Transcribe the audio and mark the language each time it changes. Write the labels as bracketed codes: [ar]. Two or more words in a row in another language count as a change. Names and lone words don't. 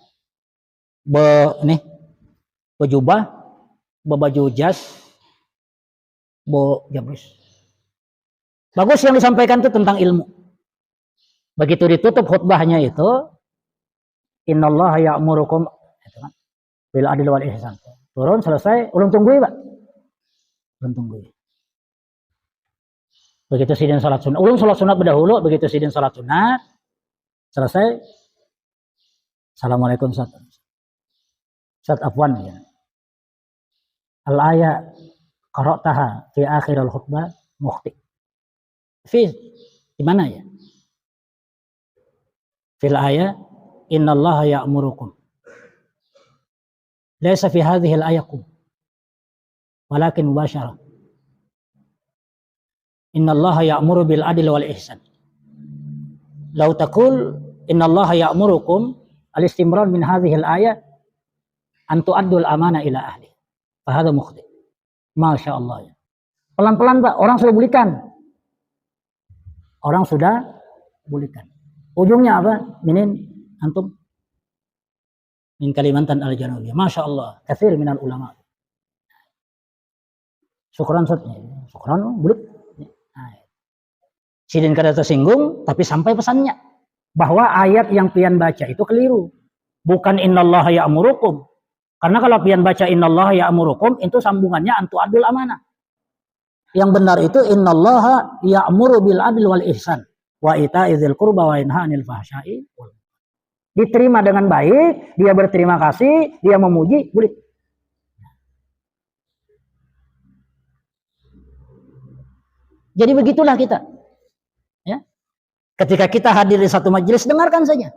[bjn] Berjubah, berbaju jas, jabris. Bagus yang disampaikan itu tentang ilmu. Begitu ditutup khutbahnya itu, [ar] إن الله يأمركم بالعدل والإحسان. [bjn] Turun selesai, ulun tunggui, Pak. Ulun tunggui. Begitu sidin salat sunat, ulun salat sunat berdahulu, begitu sidin salat sunat, selesai. [ar] السلام عليكم أستاذ عفوا يا. الآية قرأتها في آخر الخطبة مخطئ. [bjn] Di mana ya? [ar] في الآية إن الله يأمركم. ليس في هذه الآية كم. ولكن مباشرة. إن الله يأمر بالعدل والإحسان. لو تقول إن الله يأمركم الاستمرار من هذه الآية أن تؤدوا الأمانة إلى أهل. فهذا مخطئ. ما شاء الله. [bjn] Pelan-pelan Pak, orang sudah bulikan. Orang sudah bulikan. Ujungnya apa? [ar] منين أنتم من كاليمانتان الجنوبية. ما شاء الله، كثير من العلماء. شكرا أستاذ. شكرا, bulik. [bjn] Sidin kada tersinggung, tapi sampai pesannya bahwa ayat yang pian baca itu keliru. Bukan [ar] إن الله يأمركم. [bjn] Karena kalau pian baca [ar] إن الله يأمركم, [bjn] itu sambungannya [ar] أن تؤدوا الأمانة. [bjn] Yang benar itu [ar] إن الله يأمر بالعدل والإحسان وإيتاء ذي القربى وينهى عن الفحشاء. [bjn] Diterima dengan baik, dia berterima kasih, dia memuji, boleh. Jadi begitulah kita. Ya. Ketika kita hadir di satu majelis, dengarkan saja.